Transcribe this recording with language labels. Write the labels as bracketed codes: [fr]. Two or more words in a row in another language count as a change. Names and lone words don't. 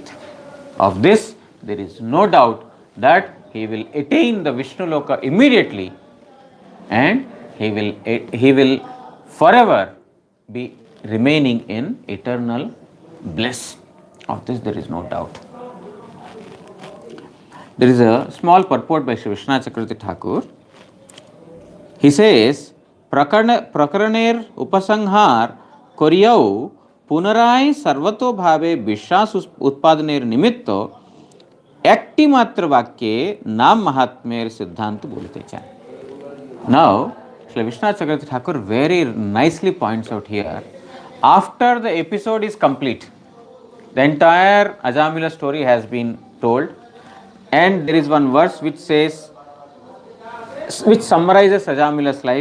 [en] Of this, there is no doubt that he will attain the Vishnu Loka immediately, and he will forever be remaining in eternal bliss. Of this there is no doubt. There is a small purport by Sri Vishwanath Chakravarti Thakur. He says, [bn] প্রকরণের উপসংহার করিয়া পুনরায় সর্বতো ভাবে বিশ্বাস উৎপাদনের নিমিত্ত একটি মাত্র বাক্যে নাম মাহাত্ম্যের সিদ্ধান্ত বলতে চান. [en] Now, Sri Vishwanath Chakravarti Thakur very nicely points out here, after the episode is complete, the entire Ajamila story has been told, and there is one verse which summarizes Ajamila's life.